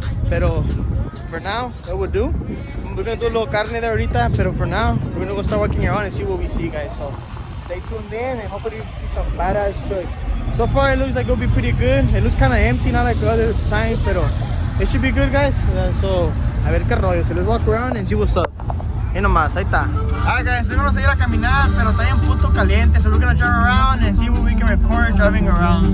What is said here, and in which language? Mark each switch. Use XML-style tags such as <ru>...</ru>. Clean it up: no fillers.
<en>Pero for now, that would do. We're gonna do a little carne there ahorita, pero for now, we're gonna go start walking around and see what we see, guys. So stay tuned in and hopefully we see some badass trucks. So far, it looks like it'll be pretty good. It looks kind of empty, not like the other times, pero it should be good, guys. So</en> <es>a ver qué rollo.</es> <en>So let's walk around and see what's up.</en> <es>Y nomás, ahí está.</es> <en>Alright guys, we're gonna</en> <es>salir a caminar, pero está bien puto caliente.</es> <en>So we're gonna drive around and see what we can record driving around.</en>